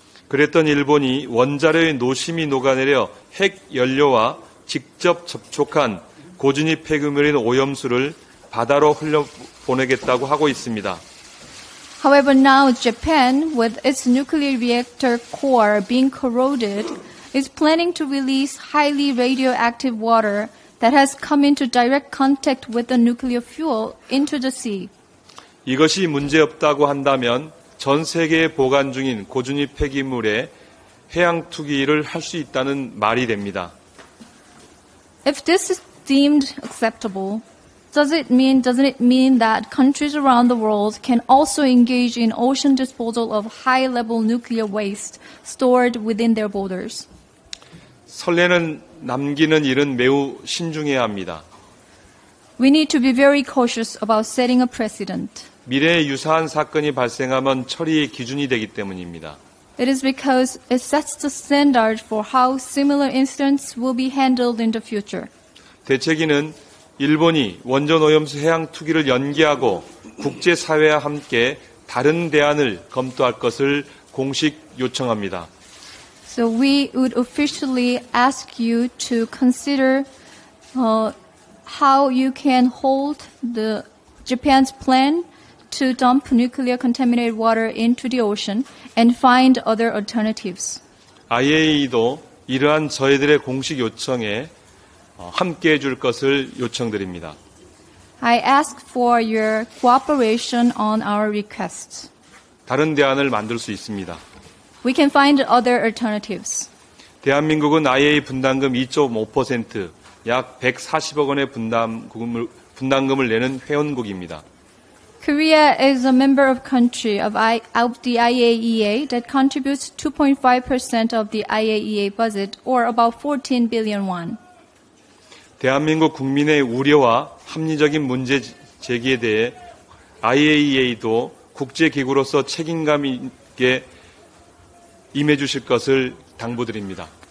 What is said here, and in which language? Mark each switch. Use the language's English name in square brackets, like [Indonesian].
[Korean] 그랬던 일본이 원자로의 노심이 녹아내려 핵 연료와 직접 접촉한 고준위 폐기물인 오염수를 바다로 흘려보내겠다고 하고 있습니다. [English] However, now Japan, with its nuclear reactor core being corroded, is planning to release highly radioactive water that has come into direct contact with the nuclear fuel into the sea. [Korean] 이것이 문제없다고 한다면 전 세계에 보관 중인 고준위 폐기물의 해양 투기를 할 수 있다는 말이 됩니다. [English] If this is deemed acceptable, doesn't it mean that countries around the world can also engage in ocean disposal of high-level nuclear waste stored within their borders? [Korean] 선례는 남기는 일은 매우 신중해야 합니다. [English] We need to be very cautious about setting a precedent. [Korean] 미래에 유사한 사건이 발생하면 처리의 기준이 되기 때문입니다. [English] It is because it sets the standard for how similar incidents will be handled in the future. [Korean] 대책위는 일본이 원전 오염수 해양 투기를 연기하고 국제사회와 함께 다른 대안을 검토할 것을 공식 요청합니다. [English] So we would officially ask you to consider how you can hold the Japan's plan to dump nuclear contaminated water into the ocean and find other alternatives. [Korean] IAEA도 이러한 저희들의 공식 요청에 함께해 줄 것을 요청드립니다. [English] I ask for your cooperation on our requests. [Korean] 다른 대안을 만들 수 있습니다. [English] We can find other alternatives. [Korean] 대한민국은 IAEA 분담금 2.5%, 약 140억 원의 분담금을 내는 회원국입니다. [English] Korea is a member of country of the IAEA that contributes 2.5% of the IAEA budget, or about 14 billion won. [Korean] 대한민국 국민의 우려와 합리적인 문제 제기에 대해 IAEA도 국제기구로서 책임감 있게 임해 주실 것을 당부드립니다.